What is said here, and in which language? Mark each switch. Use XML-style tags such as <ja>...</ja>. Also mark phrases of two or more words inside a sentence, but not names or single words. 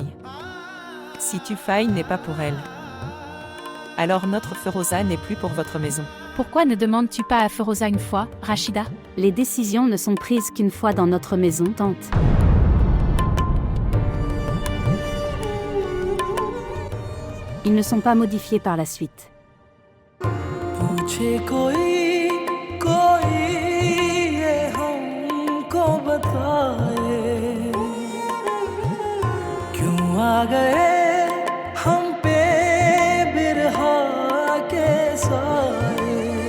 <fr>Si Tufaï n'est pas pour elle, alors notre Féroza n'est plus pour votre maison. Pourquoi ne demandes-tu pas à Féroza une fois, Rachida? Les décisions ne sont prises qu'une fois dans notre maison, tante. Ils ne sont pas modifiés par la suite.</fr> <hi>पूछे कोई कोई ये हमको बताए क्यों आ गए हम पे बिरहा के साए</hi>